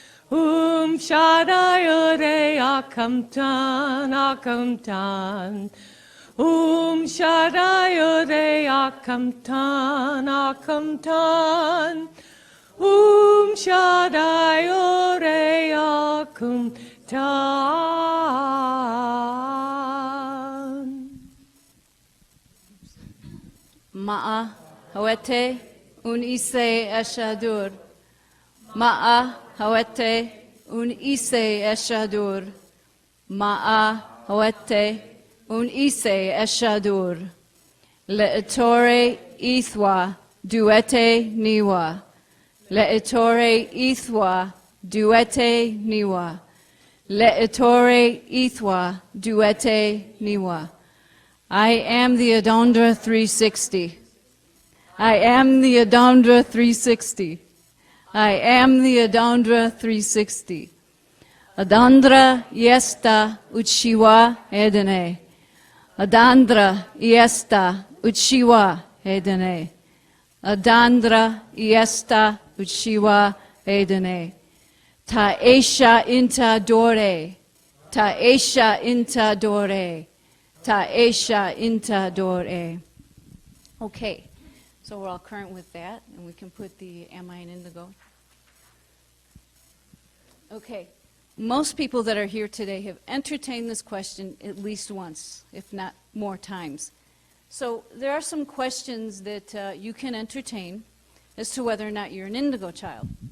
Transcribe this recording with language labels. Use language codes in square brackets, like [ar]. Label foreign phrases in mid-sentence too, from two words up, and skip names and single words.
[en] Shaddai akamtan akamtan Shaddai akamtan akamtan Shaddai akamtan Ma'a hawete un ise eshadur Ma'a hawete un ise eshadur. Ma'a hawete un ise eshadur. Le'etore ithwa duete niwa. Le'etore ithwa duete niwa. Le'etore ithwa duete niwa. I am the Adondra 360. I am the Adandra 360. I am the Adandra 360. Adandra yesta utshiwa edene. Adandra yesta utshiwa edene. Adandra yesta utshiwa edene. Ta esha inta dore. Ta esha inta dore. Ta esha inta dore. Okay, so we're all current with that, and we can put the Am I an Indigo? Okay, most people that are here today have entertained this question at least once, if not more times. So there are some questions that you can entertain as to whether or not you're an Indigo child.